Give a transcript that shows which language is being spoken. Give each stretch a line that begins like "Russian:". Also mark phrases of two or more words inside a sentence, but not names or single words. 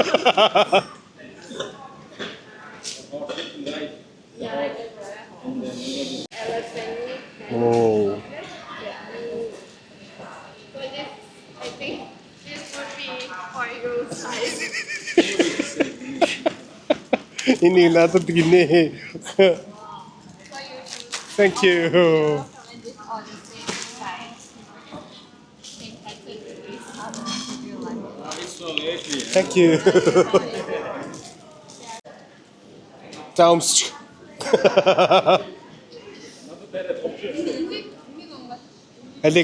English: Horse sitting right. Oh. So this, I think this would be for your size.
Mongolian: Ini надад гинэ.
English: Thank you. And this all the same size. Same pattern. Thank you.
Mongolian: За өмсч. Алиг.